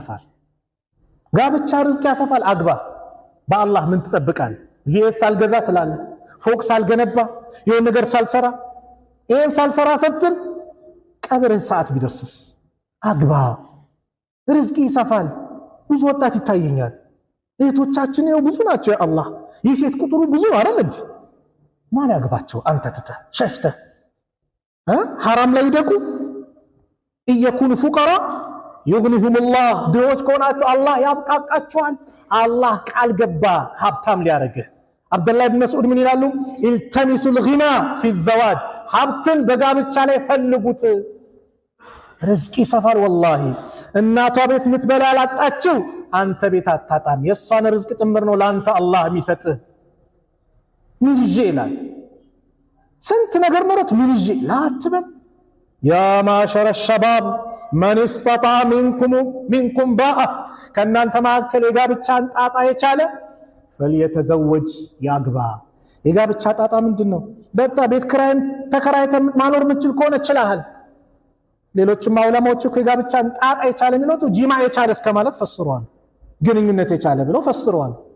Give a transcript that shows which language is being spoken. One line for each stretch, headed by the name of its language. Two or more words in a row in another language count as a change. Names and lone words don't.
Amharic: ያሰፋል አግባ በአላህ ምን ትጠብቃለህ ቪኤስ ሳልገዛ ትላለህ ፎቅ ሳልገነባ የሆነ ነገር ሳልሰራ ይሄን ሳልሰራ ስትል ቀብር ሰዓት ቢደርስስ አግባ ርዝቅ ይሰፋል ብዙ ወጣት ይታየኛል እህቶቻችን ነው ብዙ ናቸው ያ አላህ የሴት ቁጥሩ ብዙ አይደል እንዴ ማን ያግባቸው አንተ ተተ ሸሽተ حرام ላይ ይደቁ
Arabic: يكون فقراء يغنيهم الله
Amharic: ድሆች ከሆናችሁ አላህ ያብቃቃቸዋል አላህ ቃል ገባ ሀብታም ሊያረግህ አብዱላህ ኢብኑ መስዑድ ምን ይላሉ
Arabic: التمسوا الغنى في الزواج
Amharic: ሀብትን በጋብቻ ላይ ፈልጉት ርዝቅ ይሰፋል والله እናቷ ቤት ምትበላ ያላጣችው አንተ ቤት አታጣም የሷን ርዝቅ ጭምር ነው ላንተ አላህ የሚሰጥህ ምን ይላል ስንት ነገር ኖሮት ምን ላትበል
Arabic: يا معشر الشباب من استطاع منكم باء
Amharic: ከናንተ ማከለ የጋብቻን ጣጣ የቻለ فليتزوج ያግባ የጋብቻ ጣጣ ምንድነው በቃ ቤት ክራይን ተከራይተ ማኖር ምትችል ከሆነ ይችላል ሌሎችም ማውለማዎች እኮ የጋብቻን ጣጣ የቻለ ነው ጂማ የቻለ እስከማለት ፈስሯል ግንኙነት የቻለ ብለው ፈስሯል